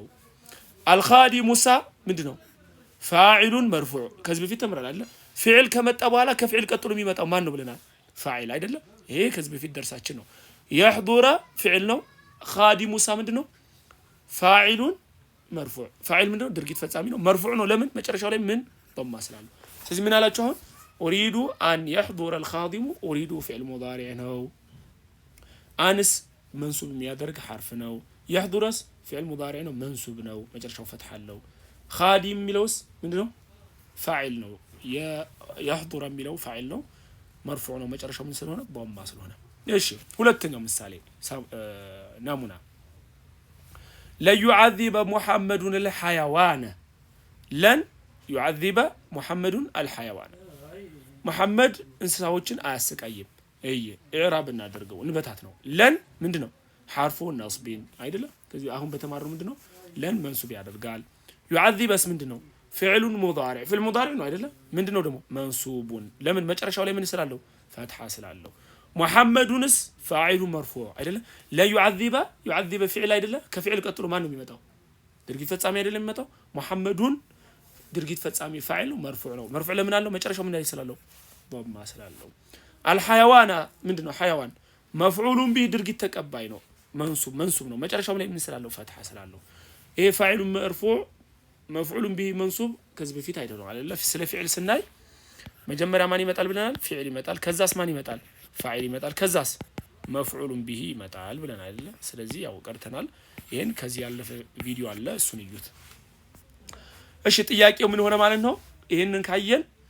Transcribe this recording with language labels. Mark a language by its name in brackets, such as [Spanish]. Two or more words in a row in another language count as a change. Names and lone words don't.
[Amharic] الخادم ምንድነው [Arabic] فاعلٌ مرفوع [Amharic] ከዚህ በፊት ተምረናል አይደለ ፊዕል ከመጣ በኋላ ከፊዕል ቀጥሎ የሚመጣው ማን ነው ብለናል ፋዒል አይደለ ይሄ ከዚህ በፊት ደርሳችን ነው يحضر ፊዕል ነው خادم ምንድነው [Arabic] فاعلٌ مرفوع [Amharic] ፋዒል ምንድነው ድርጊት ፈጻሚ ነው መርፉዕ ነው ለምን መጨረሻው ላይ ምን ضم ስላለው ስለዚህ ምን አላችሁ አሁን [Arabic] أريد أن يحضر الخادم أريد فعل مضارع [Amharic] ነው አንስ መንሱብ የሚያደርግ ሐርፍ ነው يحضرስ [Arabic] فعل مضارع [Amharic] ነው መንሱብ ነው መጨረሻው ፈትሐ አለው خادم የሚለውስ ምንድነው ፋዒል ነው يحضر የሚለው ፋዒል ነው መርፉዕ ነው መጨረሻው ምን ስለሆነ ضم ስለሆነ እሺ ሁለተኛው ምሳሌ ናሙና [Arabic] ليعذب محمد الحيوان لن يعذب محمد الحيوان [Amharic] محمد እንስሳዎችን አያሰቃይም ኢዕራብ እናደርገው እንበታት ነው ለን ምንድነው [Arabic] حرف نصب [Amharic] አይደለ ከዚህ አሁን በተማረው ምንድነው ለን መንሱብ ያደርጋል يعذبስ ምንድነው [Arabic] فعلٌ مضارع فعل مضارع [Amharic] ነው አይደለ ምንድነው ደግሞ መንሱቡን ለምን መጨረሻው ላይ ምን ስላለው ፈትሐ ስላለው محمدንስ [Arabic] فاعل مرفوع [Amharic] አይደለ [Arabic] لا يعذب [Amharic] ፊዕል አይደለ ከፊዕል ቀጥሎ ማን ነው የሚመጣው ድርጊት ፈጻሚ አይደለ የሚመጣው محمدን ድርጊት ፈጻሚ [Arabic] فاعل مرفوع [Amharic] ነው መርፉዕ ለምን አለው መጨረሻው ምን ላይ ስላለው ضم ስላለው الحيوان ምንድነው [Arabic] حيوان مفعول [Amharic] به ድርጊት ተቀባይ ነው መንሱብ ነው መጨረሻው ላይ ምን ስላለው ፈትሐ ስላለው ይሄ [Arabic] فاعل مرفوع مفعول به [Amharic] መንሱብ ከዚህ በፊት አይደለም አይደለ ስለ ፊዕል ስናይ መጀመሪያ ማን ይመጣል ብለናል ፊዕል ይመጣል ከዛስ ማን ይመጣል ፋዒል ይመጣል ከዛስ [Arabic] مفعول به [Amharic] ይመጣል ብለናል አይደለ ስለዚህ ያው ቀርተናል ይሄን ከዚህ ያለፈ ቪዲዮ አለ እሱን እዩት እሺ ጥያቄው ምን ሆነ ማለት ነው ይሄንን ካየን